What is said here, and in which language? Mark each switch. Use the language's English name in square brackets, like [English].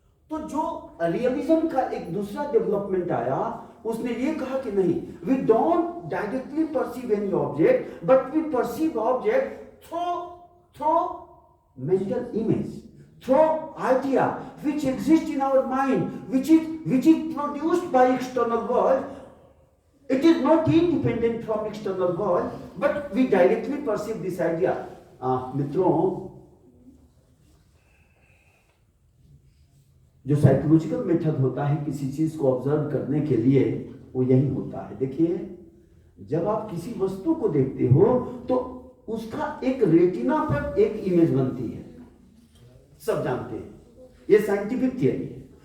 [Hindi] तो जो रियलिज्म का एक दूसरा डेवलपमेंट आया, उसने ये कहा कि नहीं, [English] We don't directly perceive any object, but we perceive object through mental image, through idea which exists in our mind, which is produced by external world. It is not independent from external world, but we directly perceive this idea. [Hindi] मित्रों, जो psychological method होता है किसी चीज को observe करने के लिए, वो यही होता है। देखिए, जब आप किसी वस्तु को देखते हो तो उसका एक रेटिना पर एक इमेज बनती है, सब जानते हैं, ये साइंटिफिक थियरी है।